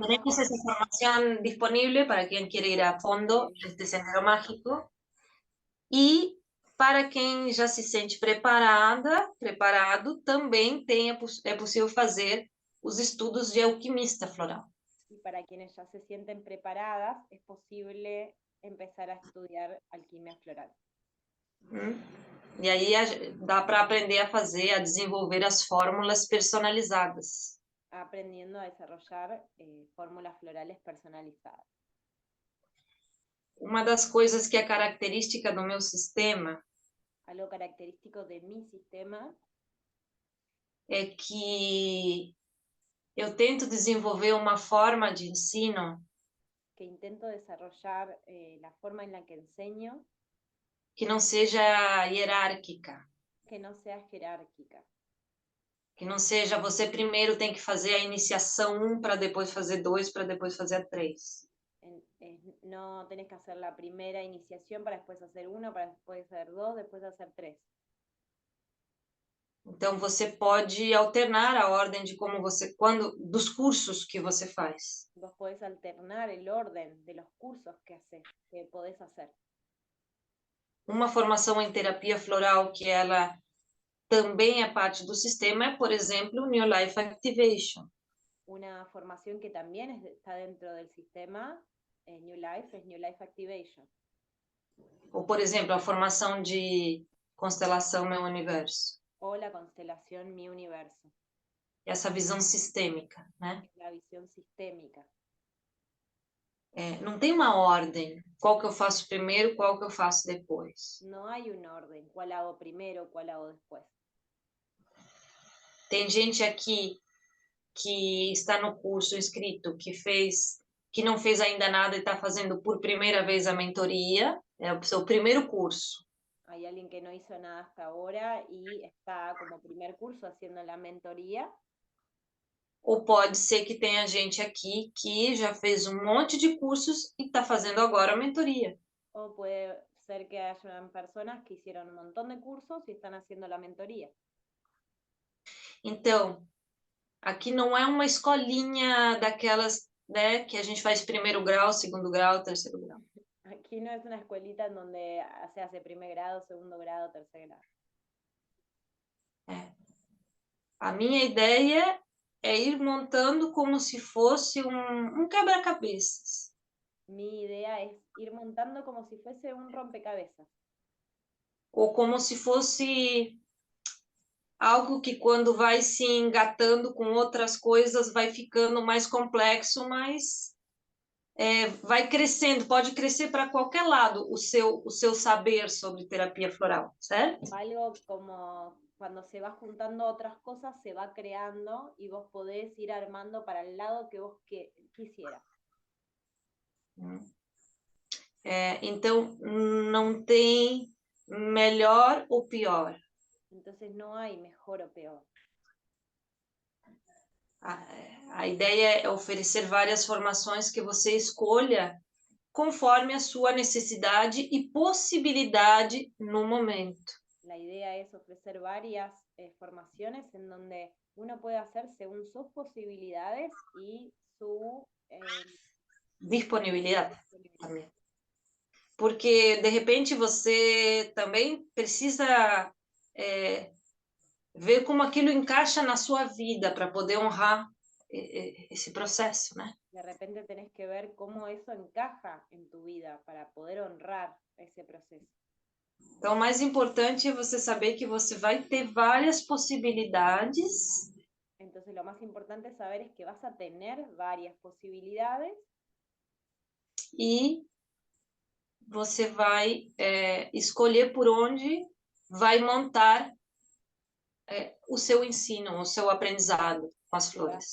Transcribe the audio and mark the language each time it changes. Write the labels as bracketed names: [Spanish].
[Spanish] Tenemos esa formación disponible para quien quiere ir a fondo este sendero mágico. [Portuguese] E para quem já se sente preparado, também é possível fazer os estudos de alquimista floral. [Spanish] Y para quienes ya se sienten preparadas, es posible empezar a estudiar alquimia floral. [Portuguese] E aí dá para aprender a fazer, a desenvolver as fórmulas personalizadas. [Spanish] Aprendiendo a desarrollar fórmulas florales personalizadas. [Portuguese] Uma das coisas que é característica do meu sistema [Spanish] Algo característico de mi sistema [Portuguese] é que eu tento desenvolver uma forma de ensino [Spanish] que intento desarrollar la forma en la que enseño [Portuguese] que não seja hierárquica, [Spanish] que no sea jerárquica, [Portuguese] que não seja você primeiro tem que fazer a iniciação 1 para depois fazer 2 para depois fazer a 3. [Spanish] no tenés que hacer la primera iniciación para después hacer 1, para después hacer 2, después hacer 3. [Portuguese] Então você pode alternar a ordem de como você, dos cursos que você faz. [Spanish] Vos podés alternar el orden de los cursos que podés hacer. [Portuguese] Uma formação em terapia floral que ela também é parte do sistema é, por exemplo, New Life Activation. [Spanish] Una formación que también está dentro del sistema New Life es New Life Activation. [Portuguese] Ou, por exemplo, a formação de constelação Meu Universo. [Spanish] O la constelación Mi Universo, [Portuguese] essa visão sistêmica, né? [Spanish] es la visión sistémica. [Portuguese] Não tem uma ordem, qual que eu faço primeiro, qual que eu faço depois. [Spanish] No hay un orden, cuál hago primero, cuál hago después. [Portuguese] Tem gente aqui que está no curso inscrito, que não fez ainda nada e está fazendo por primeira vez a mentoria, é o seu primeiro curso. [Spanish] Hay alguien que no hizo nada hasta ahora y está como primer curso haciendo la mentoría. [Portuguese] Ou pode ser que tenha gente aqui que já fez um monte de cursos e está fazendo agora a mentoria. [Spanish] O puede ser que hayan personas que hicieron un montón de cursos y están haciendo la mentoría. [Portuguese] Então, aqui não é uma escolinha daquelas, né, que a gente faz primeiro grau, segundo grau, terceiro grau. [Spanish] Aquí no es una escuelita en donde se hace primer grado, segundo grado, tercer grado. [Portuguese] A minha ideia é ir montando como se fosse um quebra-cabeças. [Spanish] Mi idea es ir montando como si fuese un rompecabezas. [Portuguese] Ou como se fosse algo que quando vai se engatando com outras coisas vai ficando mais complexo, mas vai crescendo, pode crescer para qualquer lado o seu saber sobre terapia floral, certo? [Spanish] Algo como cuando se va juntando otras cosas, se va creando y vos podés ir armando para el lado que vos quisieras. [Portuguese] Então, não tem melhor ou pior. [Spanish] Entonces no hay mejor o peor. [Portuguese] A ideia é oferecer várias formações que você escolha conforme a sua necessidade e possibilidade no momento. [Spanish] La idea es ofrecer varias formaciones en donde uno puede hacer según sus posibilidades y su [Portuguese] Disponibilidade também. Porque, de repente, você também precisa ver como aquilo encaixa na sua vida para poder honrar esse processo, né? [Spanish] De repente tenés que ver cómo eso encaja en tu vida para poder honrar ese proceso. [Portuguese] Então, o mais importante é você saber que você vai ter várias possibilidades. [Spanish] Entonces, lo más importante saber es que vas a tener varias posibilidades. [Portuguese] E você vai escolher por onde vai montar o seu ensino, o seu aprendizado com as flores.